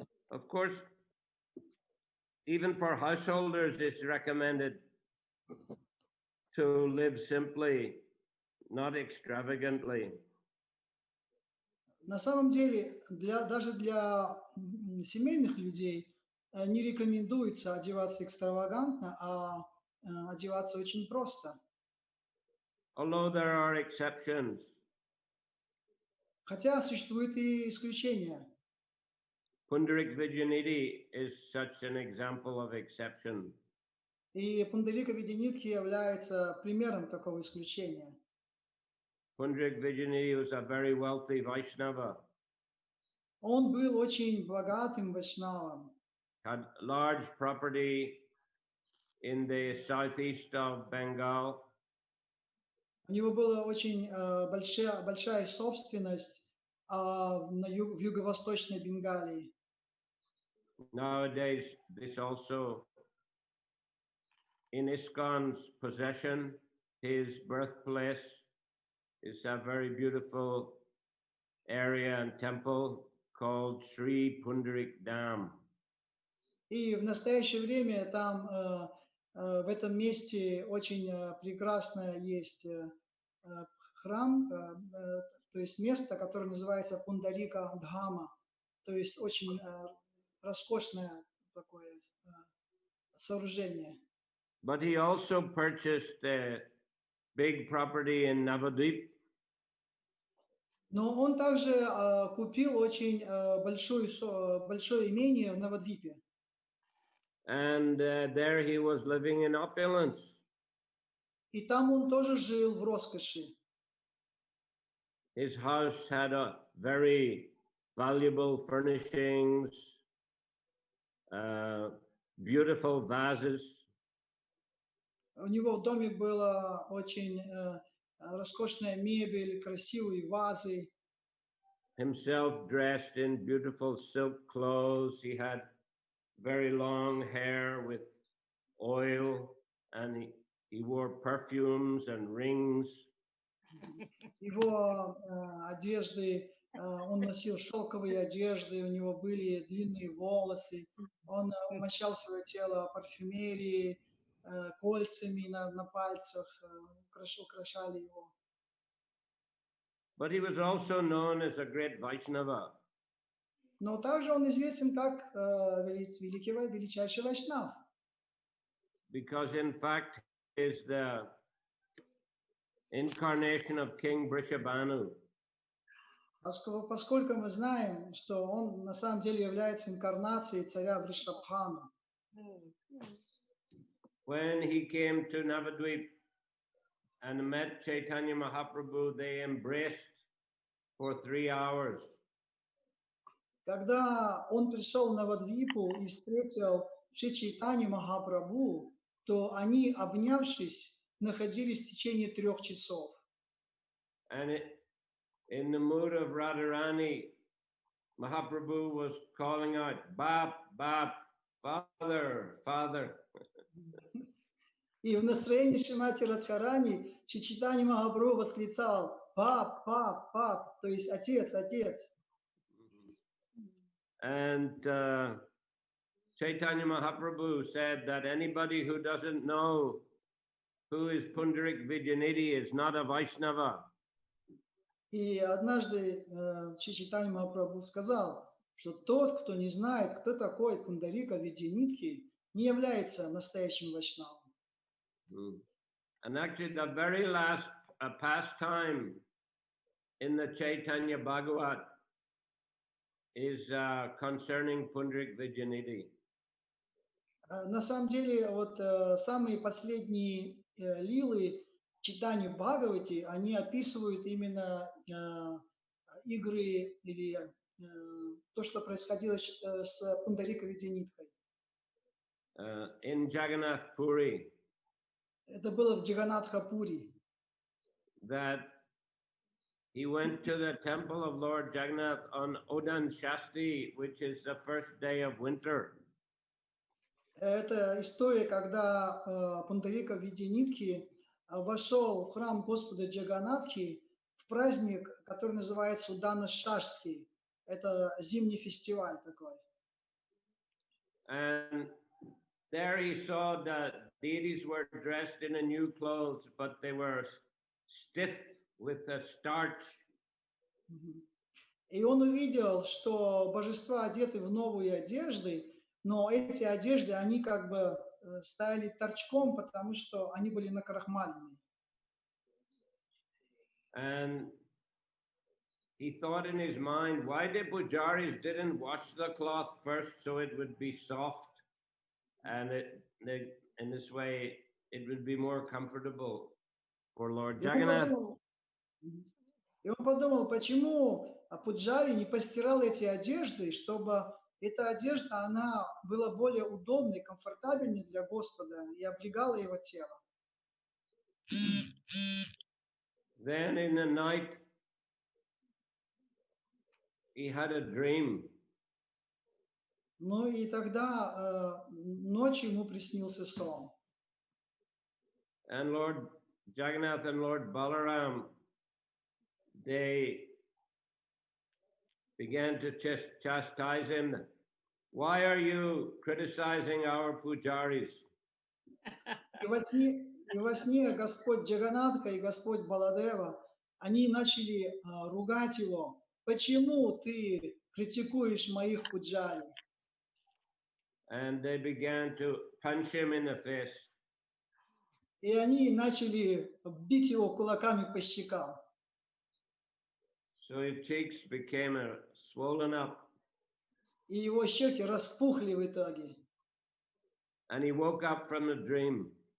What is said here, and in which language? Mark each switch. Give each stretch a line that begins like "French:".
English: Of course, even for householders, it's recommended to live simply, not extravagantly.
Russian: На самом деле, даже для семейных людей не рекомендуется одеваться экстравагантно, а одеваться очень просто.
English: Although there are exceptions.
Russian: Хотя существуют и исключения.
English: Pundarik Vijayanidhi is such an example of exception.
Russian: И Пундарика Видянитхи является примером такого исключения.
English: Pundarik Vijayanidhi was a very wealthy Vaishnava.
Russian: Он был очень богатым вайшнавом.
English: Had large property in the southeast of Bengal.
Russian: У него была очень большая собственность в юго-восточной Бенгалии.
English: Nowadays, this also in ISKCON's possession, his birthplace is a very beautiful area and temple called Sri Pundarik Dham.
Russian: И в настоящее время там, в этом месте, очень прекрасно есть храм, то есть место, которое называется Пундарика Дхама, то есть очень роскошное такое сооружение.
English: But he also purchased big property in Navadvip.
Russian: Но он также купил очень большое имение в Навадвипе.
English: And there he was living in opulence.
Russian: И там он тоже жил в роскоши.
English: His house had a very valuable furnishings, beautiful vases.
Russian: У него в доме была очень роскошная мебель, красивые вазы.
English: Himself dressed in beautiful silk clothes. He had very long hair with oil, and he wore perfumes and rings.
Russian: Его одежды, он носил шелковые одежды, у него были длинные волосы, он умощал свое тело парфюмерией, кольцами на пальцах, украшали его.
English: But he was also known as a great Vaishnava.
Russian: Но также он известен как величайший вайшнав.
English: Because in fact he is the incarnation of King Vrishabhanu.
Russian: Поскольку мы знаем, что он на самом деле является инкарнацией царя Вришабхана.
English: When he came to Navadvip and met Chaitanya Mahaprabhu, they embraced for 3 hours.
Russian: Когда он пришел на Навадвипу и встретил Шри Чайтанью Махапрабху, то они, обнявшись, находились в течение 3 часов.
English: And in the mood of Radharani, Mahaprabhu was calling out, Bap, Bap, Father, Father.
Russian: И в настроении Шримати Радхарани Шри Чайтанья Махапрабху восклицал «Пап, пап, пап», то есть «Отец, отец».
English: And Chaitanya Mahaprabhu said that anybody who doesn't know who is Pundarik Vidyanidhi is not a Vaishnava.
Russian: И однажды Шри Чайтанья Махапрабху сказал, что тот, кто не знает, кто такой Пундарика Видянитхи, не является настоящим вайшнавом.
English: And actually the very last pastime in the Chaitanya Bhagavat is concerning Pundarik Vidyanidhi.
Russian: На самом деле, вот самые последние лилы Чайтаньи Бхагавати, они описывают именно игры или то, что происходило с Пундарика Видяниткой.
English: In Jagannath Puri.
Russian: Это было в Джаганатха-пури.
English: That he went to the temple of Lord Jagannath on Odan Shasti, which is the first day of winter.
Russian: Это история, когда Пундарика Видянитхи вошел в храм Господа Джаганатхи в праздник, который называется Удана Шаштхи. Это зимний фестиваль такой.
English: And there he saw that deities were dressed in a new clothes, but they were stiff with a starch.
Russian: И он увидел, что божества одеты в новые одежды, но эти одежды, они как бы стояли торчком, потому что они были накрахмалены.
English: And he thought in his mind, why the pujaris didn't wash the cloth first so it would be soft, and in this way it would be more comfortable for Lord Jagannath.
Russian: И он подумал, почему пуджари не постирал эти одежды, чтобы эта одежда, она была более удобной, комфортабельной для Господа и облегала его тело.
English: Then in the night, he had a dream.
Russian: Ну и тогда ночью ему приснился сон.
English: And Lord Jagannath and Lord Balaram, they began to chastise him. Why are you criticizing our pujaris?
Russian: И во сне Господь Джаганатха и Господь Баладева, они начали ругать его. Почему ты критикуешь моих пуджари?
English: And they began to punch him in the face.
Russian: И они начали бить его кулаками по щекам.
English: So his cheeks became swollen up,
Russian: И его щеки распухли в итоге.
English: and he woke up from the dream.